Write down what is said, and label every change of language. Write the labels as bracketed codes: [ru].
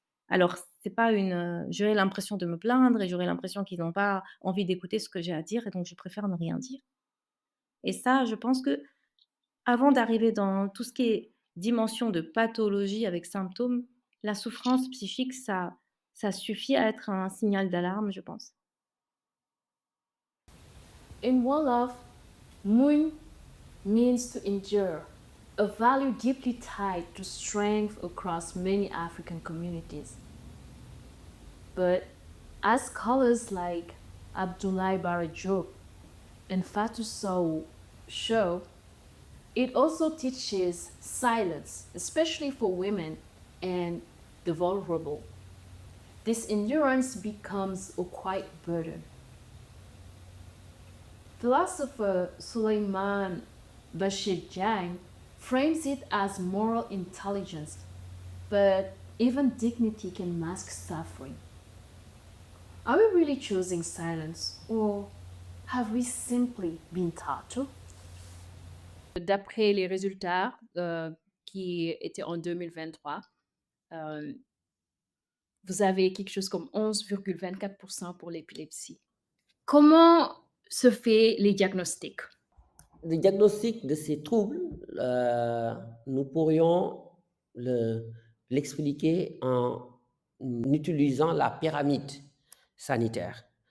[fr] Alors c'est pas j'aurais l'impression de me plaindre et j'aurais l'impression qu'ils n'ont pas envie d'écouter ce que j'ai à dire et donc je préfère ne rien dire. Et ça, je pense que avant d'arriver dans tout ce qui est dimension de pathologie avec symptômes, la souffrance psychique, ça suffit à être un signal d'alarme, je pense. [en] In Wolof, Mun means to endure, a value deeply tied to strength across many African communities. But as scholars like Abdoulaye Bara Diop and Fatou Sow show, it also teaches silence, especially for women and the vulnerable. This endurance becomes a quiet burden. Philosopher Suleiman Bashir Jang frames it as moral intelligence, but even dignity can mask suffering. Are we really choosing silence, or have we simply been taught to? [fr] D'après les résultats qui étaient en 2023, euh, vous avez quelque chose comme 11,24% pour l'épilepsie. Comment se fait les diagnostics? Le diagnostic de ces troubles, nous pourrions l'expliquer en utilisant la pyramide sanitaire.